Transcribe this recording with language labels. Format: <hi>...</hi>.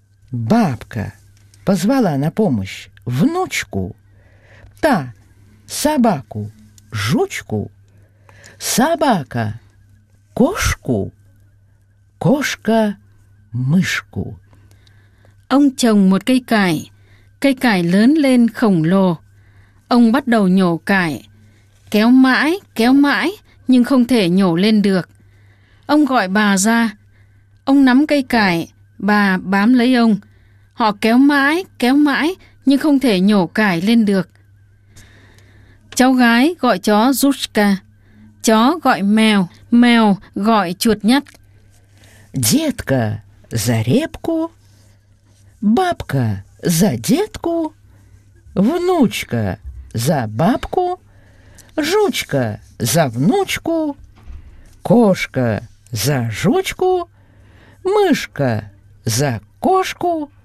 <ru>Бабка позвала на помощь внучку, та собаку, жучку, собака, кошку, кошка, мышку.</ru> <vi>Ông trồng một cây cải lớn lên khổng lồ. Ông bắt đầu nhổ cải, kéo mãi nhưng không thể nhổ lên được. Ông gọi bà ra, ông nắm cây cải, bà bám lấy ông. Họ kéo mãi nhưng không thể nhổ cải lên được. Cháu gái gọi chó Zushka. Chó gọi mèo, mèo gọi chuột nhắt.</vi> <ru>Детка за репку, бабка за детку, внучка за бабку, жучка за внучку, кошка за жучку, мышка за кошку.</ru>